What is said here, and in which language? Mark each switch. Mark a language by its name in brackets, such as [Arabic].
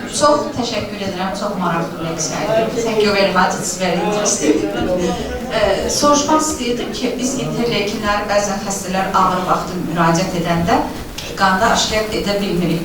[Azerbaijani] çox təşəkkür edirəm, çox maraqlı leksiyaydı. [English] Thank you very much, it's very interesting. [Azerbaijani] Soruşmaq istəyirdim ki, biz interleukinləri bəzən xəstələr ağır vaxtı müraciət edəndə qanda aşkar edə bilmirik.